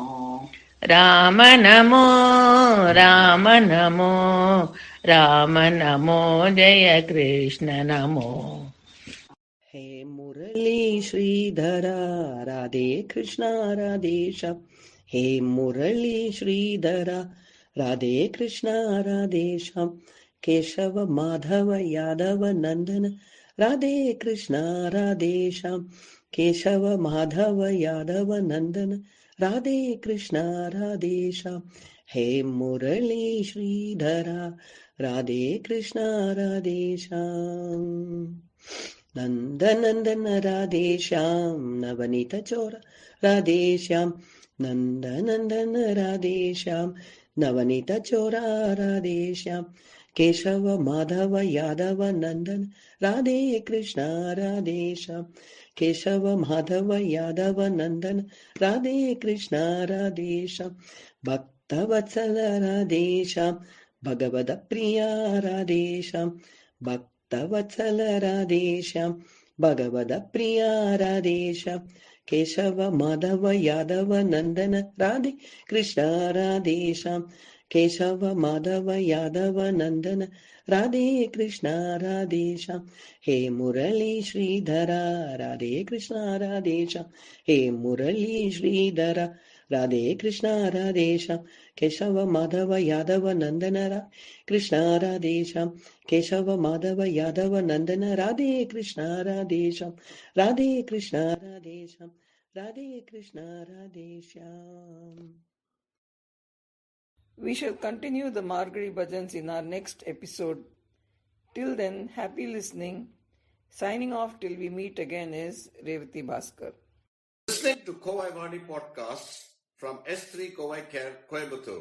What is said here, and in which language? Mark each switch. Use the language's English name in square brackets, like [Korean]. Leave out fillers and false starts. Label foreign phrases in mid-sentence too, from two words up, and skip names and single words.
[Sanskrit] राम नमो राम नमो राम नमो जय कृष्ण नमो हे मुरली श्रीधरा राधे कृष्णा राधेशा हे मुरली श्रीधरा राधे कृष्णा राधेशा केशव माधव यादव नंदन राधे कृष्णा राधेशा केशव माधव यादव नंदन राधे कृष्णा राधेशा हे मुरली श्रीधरा राधे कृष्णा राधेशा नंदनंदन राधेश्याम नवनीत चोर राधेश्याम नंदनंदन राधेश्याम नवनीत चोरा राधेश्याम केशव माधव यादव नंदन राधे कृष्ण राधेश्याम केशव माधव यादव नंदन राधे कृष्ण राधेश्याम भक्तवत्सल राधेश्याम भगवद प्रिया राधेश्याम भक्तवत्सल राधेश्याम भगवद प्रिया राधेश्याम केशव माधव यादव नंदन राधे कृष्ण राधे श्याम केशव माधव यादव नंदन राधे कृष्ण राधे श्याम हे मुरली श्रीधरा राधे कृष्ण राधे श्याम हे मुरली श्रीधरा राधे कृष्ण राधे श्याम केशव माधव यादव नंदन कृष्ण राधे श्याम केशव माधव यादव नंदन राधे कृष्ण राधे श्याम राधे कृष्ण राधे श्याम राधे कृष्ण राधे श्याम. [English] We shall continue the Margari Bhajans in our next episode. Till then, happy listening. Signing off till we meet again is Revati Bhaskar. Listening to Kovai Vani podcasts from S3 Kovai Care, Coimbatore.